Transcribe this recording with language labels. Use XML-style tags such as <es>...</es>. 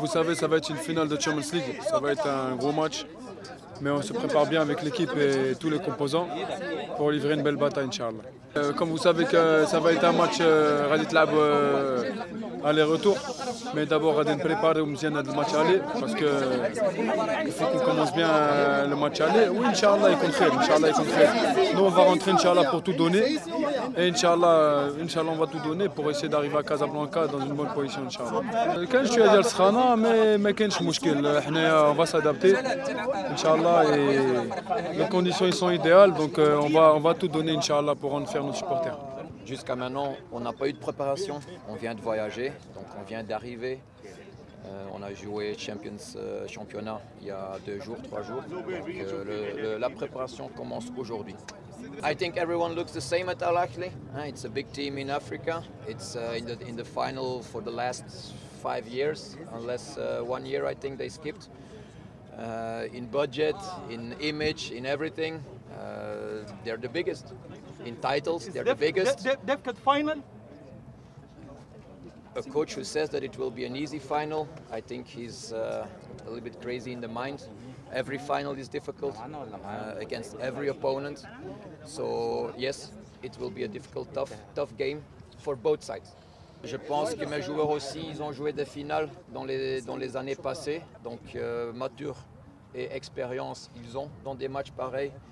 <fr>Vous savez, ça va être une finale de Champions League, ça va être un gros match, mais on se prépare bien avec l'équipe et tous les composants pour livrer une belle bataille, Inch'Allah. Comme vous savez que ça va être un match</fr> <ar>غادي تلعب</ar> <fr>aller-retour, mais d'abord</fr> <ar>غادي نبريباريو مزيان هذا الماتش</ar> <fr>aller parce que il faut qu'on commence bien le match aller.</fr> <ar>Oui, Inch'Allah يكون خير، Inch'Allah يكون خير.</ar> <fr>Nous on va rentrer Inch'Allah pour tout donner et Inch'Allah on va tout donner pour essayer d'arriver à Casablanca dans une bonne position Inch'Allah.</fr> <ar>كاين شويه ديال السخانه ما كاينش مشكل، حنايا</ar> <fr>on va s'adapter Inch'Allah et les conditions ils sont idéales donc on va tout donner Inch'Allah pour rendre fiers nos supporters. Jusqu'à maintenant, on n'a pas eu de préparation, on vient de voyager, donc on vient d'arriver. On a joué championnat il y a 2 jours, 3 jours. Donc, la préparation commence aujourd'hui.</fr> <en>I think everyone looks the same at Al Ahly. It's a big team in Africa. It's in the final for the last 5 years, unless 1 year I think they skipped. In budget, in image, in everything, they're the biggest. In titles, they're the biggest. They've got final. A coach who says that it will be an easy final, I think he's a little bit crazy in the mind. Every final is difficult against every opponent. So yes, it will be a difficult, tough game for both sides.</en> <fr>Je pense que mes joueurs aussi, ils ont joué des finales dans les années passées. Donc mature et expérience, ils ont dans des matchs pareils.</fr>